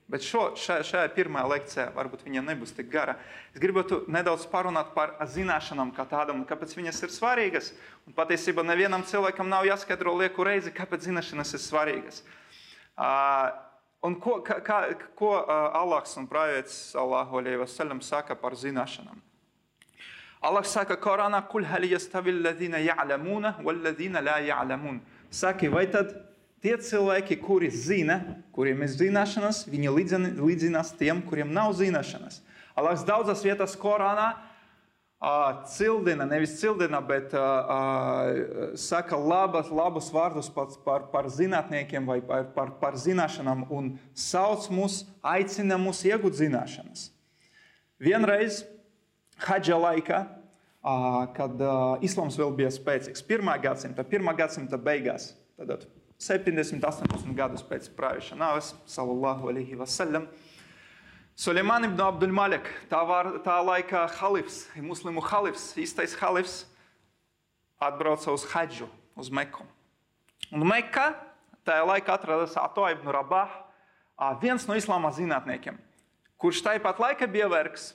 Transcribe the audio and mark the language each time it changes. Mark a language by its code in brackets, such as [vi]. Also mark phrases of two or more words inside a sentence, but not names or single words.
[lv] Bet šajā pirmajā lekcijā, varbūt viņa nebūs tik gara, es gribētu nedaudz parunāt par zināšanām kā tādam, kāpēc viņas ir svarīgas. Un patiesībā nevienam cilvēkam nav jāskaidro lieku reizi, kāpēc zināšanas ir svarīgas. Un ko Allahs un pravietis [ar] صلى الله عليه وسلم [lv] saka par zināšanām? Allah saka Korānā, [ar] قل هل يستوي الذين يعلمون والذين لا يعلمون. [lv] Saki, vai tad tie cilvēki, kuri zina, kuriem ir zināšanas, viņi līdzinās tiem, kuriem nav zināšanas. Allahs daudzas vietas Korānā nevis cildina, bet saka labus vārdus par zinātniekiem vai par zināšanām un sauc mūs, aicina mūs iegūt zināšanas. Vienreiz Hadža laikā, kad islāms vēl bija spēcīgs, 1. gadsimta beigās, tad 70-80 gadus pēc pravieša nāves, [ar] صلى الله عليه وسلم, [lv] Suleiman ibn Abdul Malik, tā laika halifs, muslimu halifs, īstais halifs, atbrauca uz Hadžu, uz Meku. Un Mekā tajā laikā atradās Ato ibn Rabah, viens no islāma zinātniekiem, kurš tāpat laika bija vergs.